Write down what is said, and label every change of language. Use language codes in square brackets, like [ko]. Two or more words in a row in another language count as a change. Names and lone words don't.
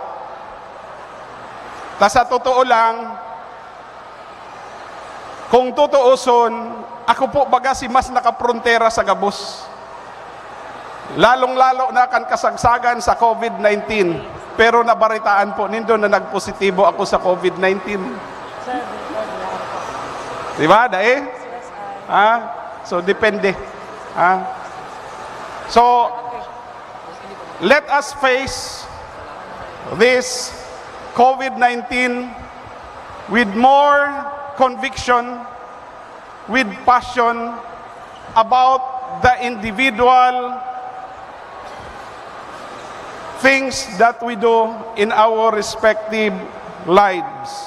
[bik] Ta [tl] sa totoo lang, kung tutuuson, [bik] ako po baga si mas nakaprontera sa gabos. Lalong-lalo na kan kasagsagan sa COVID-19. Pero nabaritaan po nindo na nagpositibo ako sa COVID-19. Diba, dae? So, depende. [en] So, let us face this COVID-19 with more conviction, with passion about the individual things that we do in our respective lives.